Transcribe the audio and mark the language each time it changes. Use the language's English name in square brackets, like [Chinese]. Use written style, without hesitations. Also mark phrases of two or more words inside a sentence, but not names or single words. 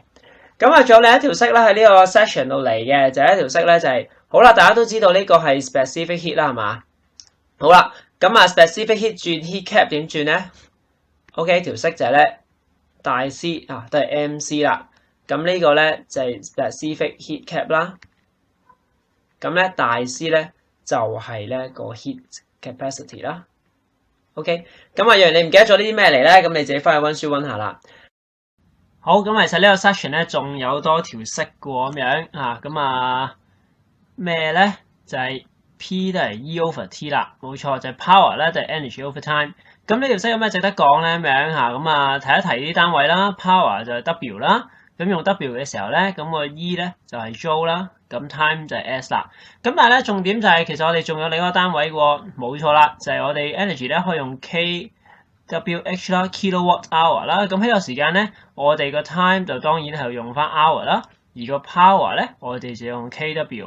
[Cantonese] 咁啊，仲有另一條式咧喺呢個 section 度嚟嘅，就係一條式咧就係好啦，大家都知道呢個係 [English] specific heat [Cantonese] 啦，係嘛？好啦，咁啊 [English] specific heat [Cantonese] 轉 [English] heat cap [Cantonese] 點轉咧 ？OK， 條式就係咧大 C 啊，都係 MC 啦。咁呢個咧就係 [English] specific heat cap [Cantonese] 啦。咁咧大 C 咧就係咧個 [English] heat capacity [Cantonese] 啦。OK， 咁啊，若然你唔記得咗呢啲咩嚟咧，咁你自己翻去溫書溫下啦。好，咁其實呢個 section 咧仲有多條式嘅咁樣啊，咁啊咩咧就係 P 都係 [English] E over T [Cantonese] 啦，冇錯就係 power 咧就係 [English] energy over time。 [Cantonese] 咁呢條式有咩值得講咧咁樣嚇？咁啊提一提啲單位啦 ，power 就係 W 啦，咁用 W 嘅時候咧，咁個 E 咧就係 Joule 啦，咁 time 就係 S 啦。咁但係咧重點就係其實我哋仲有另一個單位喎，冇錯啦，就係我哋 energy 咧可以用 kWh 啦 ， [English] kilowatt hour [Cantonese] 啦，咁喺個時間咧，我哋個 time 就當然係用翻 hour 啦，而個 power 咧，我哋就用 kW。